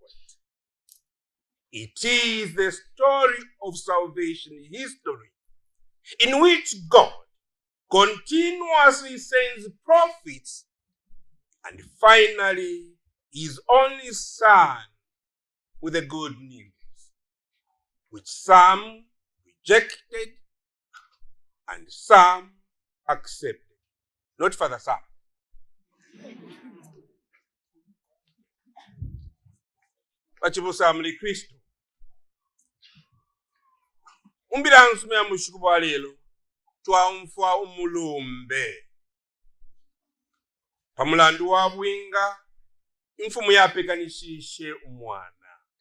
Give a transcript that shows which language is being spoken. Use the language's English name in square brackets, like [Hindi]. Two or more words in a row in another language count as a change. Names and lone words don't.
[English] It is the story of salvation history in which God continuously sends prophets and finally his only son with the good news, which some rejected and some accepted. Not Father Sam. [Bemba] Bachibusamuli Kristo. Umbilansu mya mushuku wa lelo twamfa umulumbe. Pamulandu wa bwinga imfumu yapekanishishe umwana.